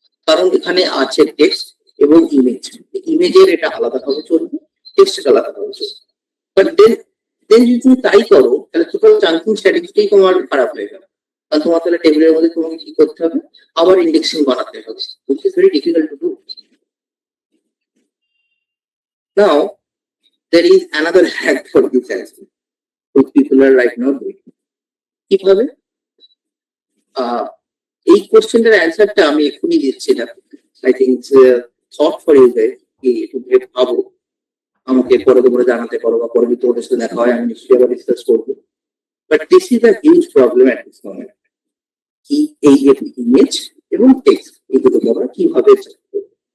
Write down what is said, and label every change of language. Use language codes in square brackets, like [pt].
[bn] কারণ এখানে আছে টেক্সট এবং ইমেজ। ইমেজের এটা আলাদাভাবে চলবে, টেক্সট আলাদাভাবে চলবে। বাট দেন যদি তুমি তাই করো তাহলে টোটাল চাঙ্কিং স্ট্র্যাটেজিটাই তোমার খারাপ হয়ে যাবে। কারণ তোমার তাহলে টেবিলের মধ্যে তোমাকে কি করতে হবে, আবার ইন্ডেক্সিং বানাতে হবে, [en] which is very difficult to do. Now there is another hack for this as well, which people are right now doing. [bn] কিভাবে? এই কোশ্চেনটার অ্যান্সারটা আমি এক্ষুনি দিচ্ছি না। [en] I think thought for you guys, [bn] কি একটু ভেবে ভাবো, আমাকে পরে জানাতে পারো বা পরবর্তী ওদের সাথে দেখা হয় আমি নিশ্চয়ই আবার ডিসকাস করবো। [en] but this is a huge problem at this moment, [bn] কি এই যে ইমেজ এবং টেক্সট এই দুটোকে আমরা কিভাবে চেক করবো।